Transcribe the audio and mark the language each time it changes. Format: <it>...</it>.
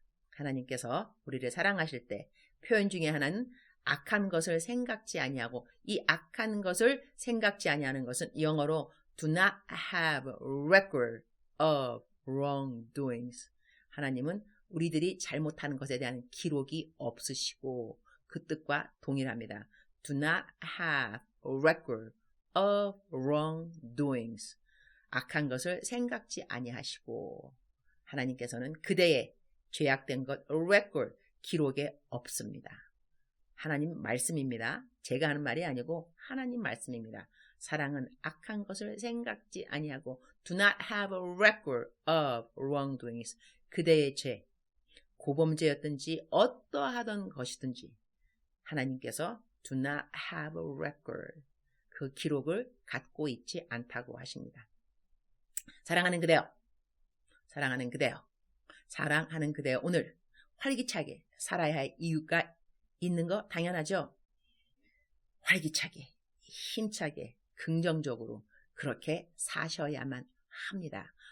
<ko>하나님께서 우리를 사랑하실 때 표현 중에 하나는 악한 것을 생각지 아니하고 이 악한 것을 생각지 아니하는 것은 영어로</ko> <en>do not have record of wrongdoings.</en> <ko>하나님은 우리들이 잘못하는 것에 대한 기록이 없으시고 그 뜻과 동일합니다.</ko> <en>Do not have record of wrongdoings.</en> <ko>악한 것을 생각지 아니하시고 하나님께서는 그대의 죄악된 것 record 기록에 없습니다. 하나님 말씀입니다. 제가 하는 말이 아니고 하나님 말씀입니다. 사랑은 악한 것을 생각지 아니하고</ko> <en>do not have a record of wrongdoings.</en> <ko>그대의 죄, 고범죄였든지 어떠하던 것이든지 하나님께서</ko> <en>do not have a record.</en> <ko>그 기록을 갖고 있지 않다고 하십니다. 사랑하는 그대여, 사랑하는 그대여, 사랑하는 그대여, 오늘 활기차게 살아야 할 이유가 있는 거 당연하죠? 활기차게, 힘차게, 긍정적으로 그렇게 사셔야만 합니다.</ko>